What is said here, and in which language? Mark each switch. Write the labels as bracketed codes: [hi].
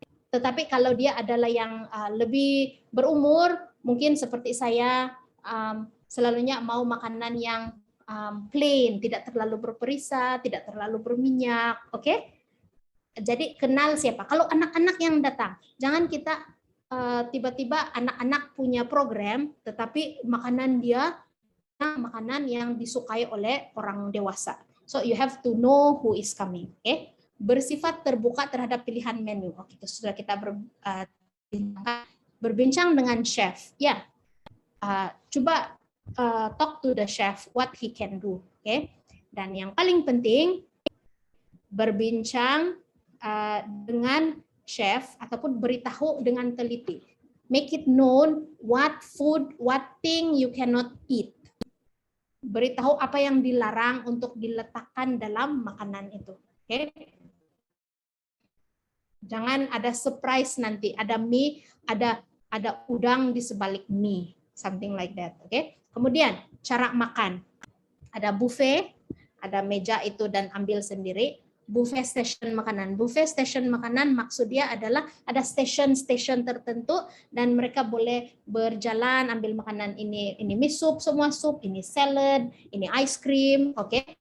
[ms] Tetapi kalau dia adalah yang lebih berumur, mungkin seperti saya, selalunya mau makanan yang plain, tidak terlalu berperisah, tidak terlalu berminyak, oke? Jadi kenal siapa. Kalau anak-anak yang datang, jangan kita tiba-tiba anak-anak punya program, tetapi makanan dia makanan yang disukai oleh orang dewasa. [en] So you have to know who is coming, oke? [ms] Bersifat terbuka terhadap pilihan menu. Oke, sudah kita berbincang dengan chef. Ya. Coba [en] talk to the chef what he can do, oke? [ms] Dan yang paling penting berbincang dengan chef ataupun beritahu dengan teliti. [en] Make it known what food, what thing you cannot eat. [ms] Beritahu apa yang dilarang untuk diletakkan dalam makanan itu, oke? Jangan ada surprise nanti, ada mie, ada udang di sebalik mie. [en] Something like that, oke? [ms] Kemudian cara makan, ada buffet, ada meja itu dan ambil sendiri. buffet station makanan. Buffet station makanan maksudnya adalah ada station-station tertentu dan mereka boleh berjalan ambil makanan ini mie sup, semua sup, ini salad, ini ice cream, oke.